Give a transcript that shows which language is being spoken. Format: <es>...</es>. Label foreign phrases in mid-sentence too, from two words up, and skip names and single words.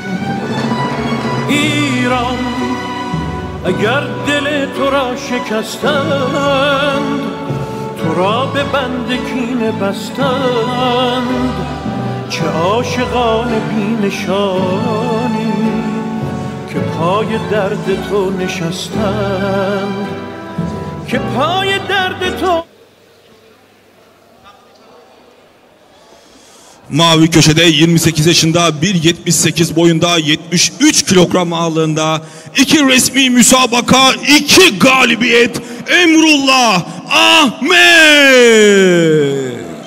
<fa>ایران اگر دل تو را شکستند، تو را به بند کینه بستند، چه عاشقان بی نشانی که پای درد تو نشستند، که پای درد تو.</fa> <tr>Mavi köşede 28 yaşında 1.78 boyunda 73 kilogram ağırlığında 2 resmi müsabaka 2 galibiyet Emrullah Ahmet.</tr>